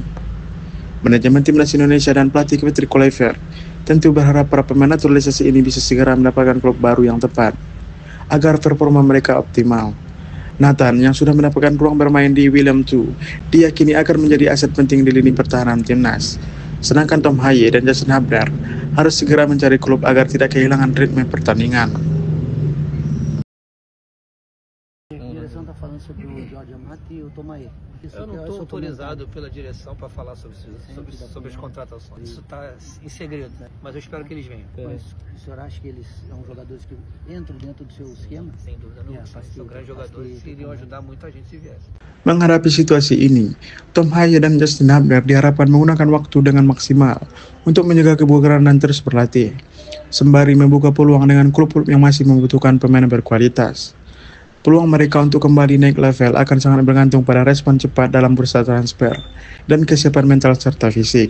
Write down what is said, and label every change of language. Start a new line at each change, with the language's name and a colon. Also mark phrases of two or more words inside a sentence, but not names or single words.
Indonesian: Manajemen timnas Indonesia dan pelatih Patrick Kluivert tentu berharap para pemain naturalisasi ini bisa segera mendapatkan klub baru yang tepat, agar performa mereka optimal. Nathan yang sudah mendapatkan ruang bermain di Willem II diyakini akan menjadi aset penting di lini pertahanan timnas. Sedangkan Tom Haye dan Justin Hubner harus segera mencari klub agar tidak kehilangan ritme pertandingan.
Portuguese: Está falando sobre o Jorge Amati e o Tomaye. Eu não estou autorizado pela direção para falar sobre as contratações. Isso está em segredo, mas eu espero que eles venham. Mas o senhor acha que eles são jogadores que entram dentro do seu esquema? Sem dúvida não. São grandes jogadores que iriam ajudar muito a gente se viesse.
Indonesian: Menghadapi situasi ini, Tom Haye dan Justin Hubner diharapkan menggunakan waktu dengan maksimal untuk menjaga kebugaran dan terus berlatih. sembari membuka peluang dengan klub-klub yang masih membutuhkan pemain berkualitas. Peluang mereka untuk kembali naik level akan sangat bergantung pada respon cepat dalam bursa transfer dan kesiapan mental serta fisik.